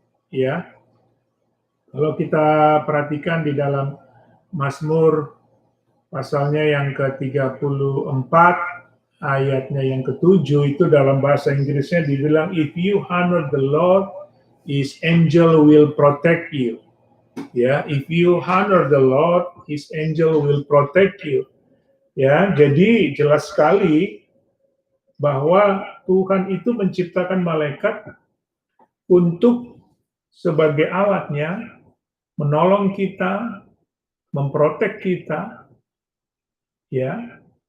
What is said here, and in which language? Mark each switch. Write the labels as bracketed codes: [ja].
[id] Ya, kalau kita perhatikan di dalam Mazmur pasalnya yang ke-34 ayatnya yang ke-7 itu dalam bahasa Inggrisnya dibilang, [en] if you honor the Lord, His angel will protect you. Ya, if you honor the Lord, His angel will protect you. [id] Ya, jadi jelas sekali bahwa Tuhan itu menciptakan malaikat untuk sebagai alatnya menolong kita, memprotek kita, ya.